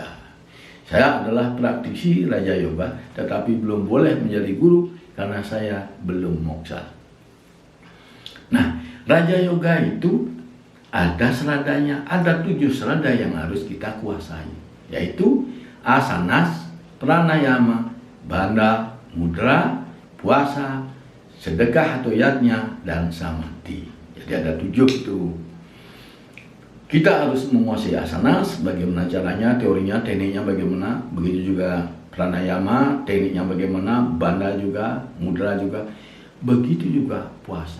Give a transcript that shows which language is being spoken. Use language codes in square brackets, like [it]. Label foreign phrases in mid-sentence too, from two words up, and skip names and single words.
[id] Saya adalah praktisi raja yoga, tetapi belum boleh menjadi guru karena saya belum moksa. Nah, raja yoga itu ada seradanya, ada 7 serada yang harus kita kuasai, yaitu asanas, pranayama, bandha, mudra, puasa, sedekah atau yatnya, dan samadhi. Jadi ada 7 itu. Kita harus menguasai asana, bagaimana caranya, teorinya, tekniknya bagaimana, begitu juga pranayama, tekniknya bagaimana, banda juga, mudra juga, begitu juga puasa.